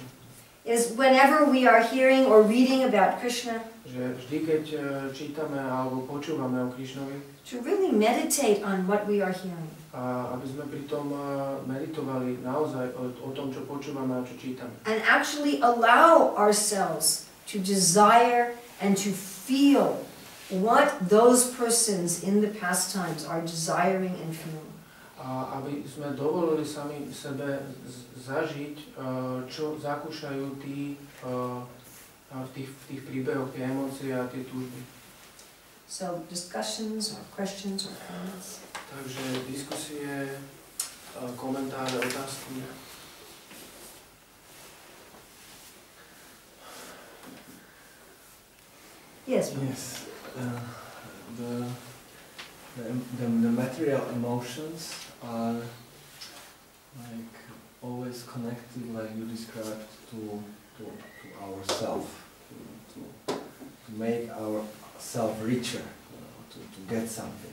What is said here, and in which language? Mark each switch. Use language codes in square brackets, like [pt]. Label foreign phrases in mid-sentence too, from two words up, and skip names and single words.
[en] Is whenever we are hearing or reading about Krishna, [sk] Že vždy, keď čítame alebo počúvame o Krišnovi, [en] to really meditate on what we are hearing. [sk] a aby sme pritom meditovali naozaj o tom, čo počúvame a čo čítame. [en] And actually allow ourselves to desire and to feel what those persons in the past times are desiring and feeling. [sk] A aby sme dovolili sami sebe zažiť, čo zakúšajú tí v tých príbehoch, tie emócie a tie túžby. [en] So discussions or questions or comments? [sk] Takže diskusie, komentáre, otázky. [en] Yes. Yes. The material emotions are like always connected, like you described, to ourself, to make ourself richer, to get something.